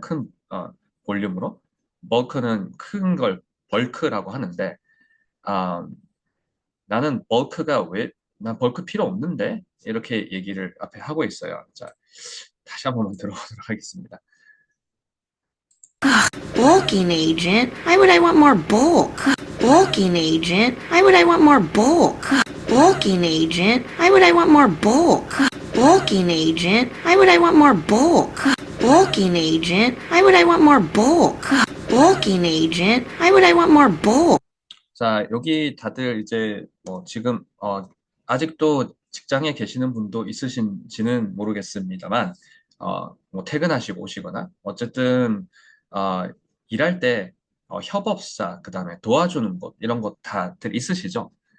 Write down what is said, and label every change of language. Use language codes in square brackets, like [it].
[ko] 큰 볼륨으로. bulk는 큰 걸 벌크라고 하는데 나는 난 벌크 필요 없는데? 이렇게 얘기를 앞에 하고 있어요. 자, 다시 한번 들어보도록 하겠습니다. [en] Bulking agent. Why would I want more bulk? Bulking agent. Why would I want more bulk? Bulking agent. Why would I want more bulk? Bulking agent. Why would I want more bulk? Bulking agent. Why would I want more bulk? Bulking agent. Why would I want more bulk? [ko] 자, 여기 다들 이제 뭐 지금 아직도 직장에 계시는 분도 있으신지는 모르겠습니다만 뭐 퇴근하시고 오시거나 어쨌든 일할 때 협업사 그다음에 도와주는 곳 이런 것 다들 있으시죠?